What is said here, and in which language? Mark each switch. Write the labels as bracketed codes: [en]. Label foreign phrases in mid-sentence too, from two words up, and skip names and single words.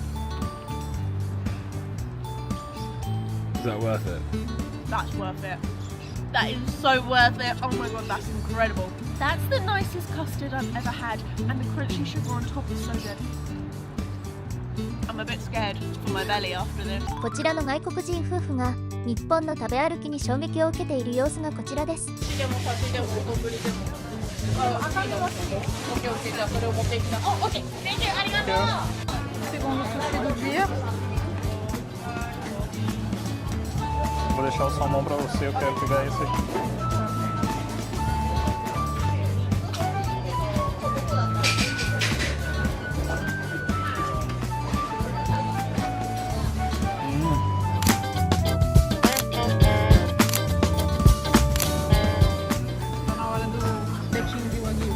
[en] Is that worth it? That's worth it. That is so worth it. Oh my god, that's incredible. That's the nicest custard I've ever had, and the crunchy sugar on top is so good. I'm a bit scared for my belly after this. [ja] こちらの外国人夫婦が日本の食べ歩きに衝撃を受けている様子がこちらです。 [pt] Vou deixar o salmão pra você, eu quero pegar esse aqui. Tá na hora do petinho de wagyu.